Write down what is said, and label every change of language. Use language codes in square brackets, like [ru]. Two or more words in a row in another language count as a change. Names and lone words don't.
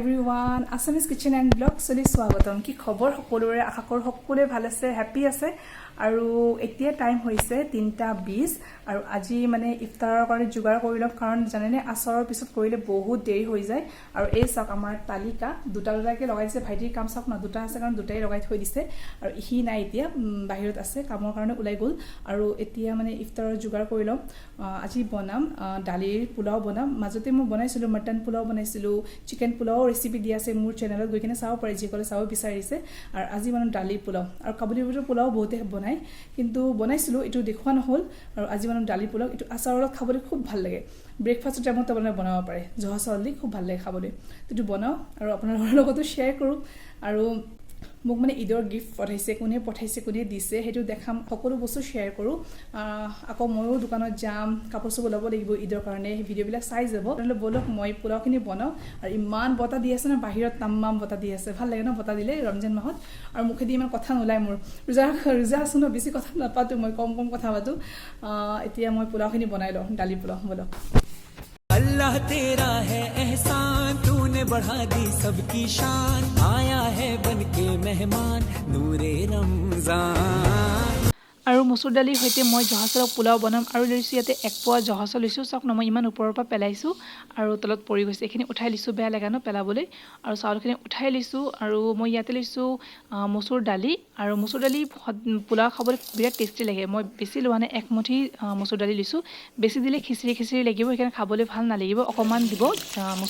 [as] everyone, Assamese kitchen and blog সলি স্বাগতম কি খবৰ সকলোৰে আশা কৰোঁ সকলো ভাল আছে happy আছে আৰু এতিয়া time হৈছে 3:20 আৰু আজি মানে ইফতাৰৰ কাৰণে যোগাৰ কৰিলোঁ কাৰণ জানেনে আছৰৰ পিছত কৰিলে বহুত দেৰি হৈ যায় আৰু এই শাক আমাৰ টালিকা দুটা কে লগাই দিছে ভাইটি কম শাক না দুটা আছে কাৰণ দুটাই লগাই থৈ দিছে আৰু হি নাই এতিয়া বাহিৰত আছে কামৰ কাৰণে ওলাই গ'ল আৰু এতিয়া মানে ইফতাৰৰ যোগাৰ কৰিলোঁ আজি বনাম দালিৰ পোলাও বনাম মাজতে মই বনাইছিলোঁ mutton pulao বনাইছিলোঁ chicken pulao recipe দিয়া আছে মোৰ channel গৈ কেনে চাব পাৰে যে কলে চাব বিচাৰিছে আৰু আজি মানে দালিৰ পোলাও আৰু কাবুলি বুট পোলাও বহুতে বনাই কিন্তু বনাইছিলো এটো দেখুৱা নহল আৰু আজি মানে ডালি পোলাও এটো আচাৰৰ খাবলৈ খুব ভাল লাগে ব্ৰেকফাস্টৰ টাইমত আপোনালোকে বনাব পাৰে জহা চাউল দি খুব ভাল লাগে খাবলৈ এটো বনাও আৰু আপোনালোকৰ লগতো শেয়াৰ কৰো আৰু মোক মানে ঈদৰ গিফট পঠাইছে কোনে দিছে হেতু দেখাম সকলো বস্তু শেয়াৰ কৰো আকৌ ময়ো দোকানত যাম কাপোৰ সব লব লাগিব ঈদৰ কাৰণে ভিডিও বিলাক চাই যাব নহলে বলক মই পোলাওখিনি বনাও আৰু ইমান বতা দি আছে না বাহিৰত তাম্মাম বতা দি আছে ভাল লাগে ন বতা দিলে ৰমজান মাহত আৰু মুখে দি ইমান কথা নোলাই মোৰ ৰুজা শুনো বেছি কথা নাপাতো মই কম কথা পাতো এতিয়া মই পোলাওখিনি বনাই লওঁ ডালি পোলাও বলক [hi] अल्लाह तेरा है एहसान तूने बढ़ा दी सबकी शान आया है बनके मेहमान नूरे रमजान [as] আৰু মসুৰ দালি হইতে মই জহা চাউল পোলাও বনাম আৰু লৈছো ইয়াতে এক পোৱা জহা চাউল লৈছো চাওক ন মই ইমান ওপৰৰ পৰা পেলাইছো আৰু তলত পৰি গৈছে এখিনি উঠাই লিছো বেয়া লাগা ন পেলাবলৈ আৰু চাউলখিনি উঠাই লিছো আৰু মই ইয়াতে লৈছো মসুৰ দালি আৰু মসুৰ দালি পোলাও খাবলৈ বিৰাট টেষ্টি লাগে মই বেছি লোৱা নাই এক মুঠি মসুৰ দালি লিছো বেছি দিলে খিচিৰি লাগিব এখানে খাবলৈ ভাল নালাগিব অকমান দিব মসুৰ